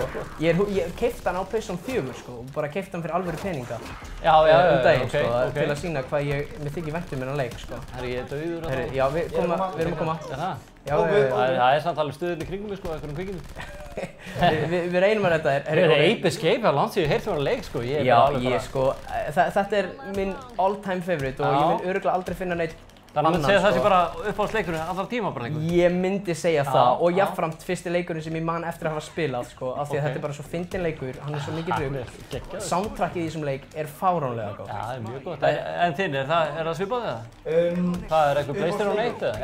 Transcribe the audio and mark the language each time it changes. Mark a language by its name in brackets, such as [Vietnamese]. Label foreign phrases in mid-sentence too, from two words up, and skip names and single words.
[Icelandic] Ég keipti hann á PlayStation 4 sko og bara keipti hann fyrir alvöru peninga daginn sko, til að sýna hvað mér þykir vænt um þennan leik sko. Herri, ég er dauður og það? Já, við erum að koma. Það er samt alveg stuðin í kringum mig sko, einhverjum kvikinu. Við reynum að redda þér. Ape Escape, það er langt sem ég heilt um að leik sko. Þetta er minn [English] all-time favorite [Icelandic] og ég vil örugglega aldrei finna neitt Þannig að segja það sé bara uppáhaldsleikurinn allar tíma bara einhvern? Ég myndi segja það og jafnframt fyrsti leikurinn sem ég man eftir að hafa spilað sko, af því að þetta er bara svo fyndinn leikur, hann er svo mikið rugl. Soundtrackið í þessum leik er fáránlega góð. Já, það er mjög gott. En þinn, er það svipað eða? Það er eitthvað PlayStation 1 eða?